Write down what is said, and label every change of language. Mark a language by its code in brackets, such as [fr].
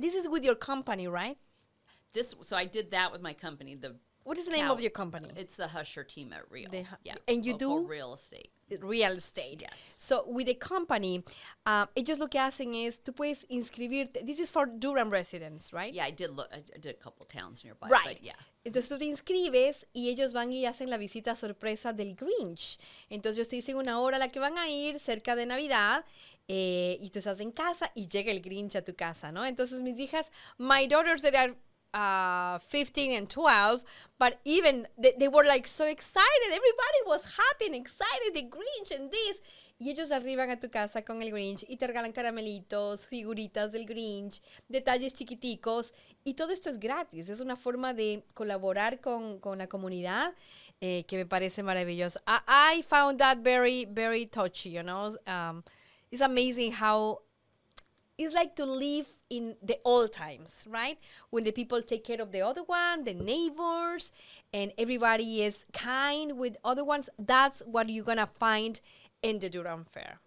[en] This is with your company, right? So I did that with my company. What is the name of your company? It's the Husher team at Real. And you local do real estate. Real estate. Yes. So with the company, [es] ellos lo que hacen es, tú puedes inscribirte. [en] This is for Durham residents, right? Yeah, I did a couple towns nearby. Right. But yeah. [es] Entonces tú te inscribes y ellos van y hacen la visita sorpresa del Grinch. Entonces ellos te dicen una hora a la que van a ir cerca de Navidad, y tú estás en casa y llega el Grinch a tu casa, ¿no? Entonces mis hijas, [en] my daughters that are 15 and 12, but even they were like so excited. Everybody was happy and excited, the Grinch and this. [es] Y ellos arriban a tu casa con el Grinch y te regalan caramelitos, figuritas del Grinch, detalles chiquiticos. Y todo esto es gratis. Es una forma de colaborar con la comunidad que me parece maravilloso. [en] I found that very, very touchy, It's amazing how it's like to live in the old times, right? When the people take care of the other one, the neighbors, and everybody is kind with other ones. That's what you're going to find in the Durham Fair.